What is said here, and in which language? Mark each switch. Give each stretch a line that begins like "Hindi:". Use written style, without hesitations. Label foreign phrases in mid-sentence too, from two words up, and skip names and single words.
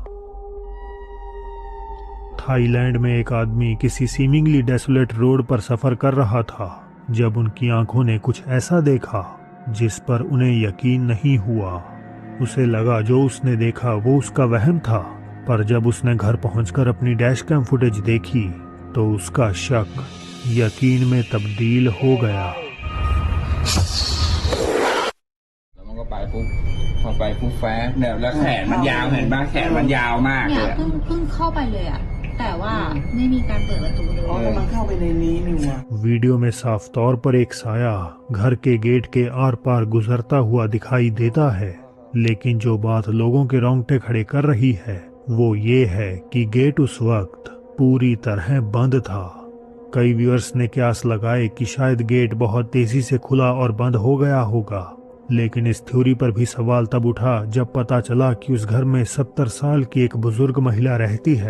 Hindi: थाईलैंड में एक आदमी किसी
English: seemingly desolate road
Hindi: पर सफर कर रहा था जब उनकी आंखों ने कुछ ऐसा देखा जिस पर उन्हें यकीन नहीं हुआ। उसे लगा जो उसने देखा वो उसका वहम था, पर जब उसने घर पहुंचकर अपनी
English: dash cam footage
Hindi: देखी तो उसका शक यकीन में तब्दील हो गया।
Thai: แล้วมันก็ไปปุ๊บพอไปปุ๊บแฟร์เนี่ยแล้วแขนมันยาวเห็นป่ะแขนมันยาวมากเลย เนี่ยเพิ่งเข้าไปเลยอะแต่ว่าไม่มีการเปิดประตูเลย มันเข้าไปในนี้นี่วะ
Hindi: वीडियो में साफ तौर पर एक साया घर के गेट के आर पार गुजरता हुआ दिखाई देता है, लेकिन जो बात लोगों के रोंगटे खड़े कर रही है वो ये है कि गेट उस वक्त पूरी तरह बंद था। कई व्यूअर्स ने क्यास लगाए कि शायद गेट बहुत तेजी से खुला और बंद हो गया होगा, लेकिन इस थ्योरी पर भी सवाल तब उठा जब पता चला कि उस घर में 70 साल की एक बुजुर्ग महिला रहती है।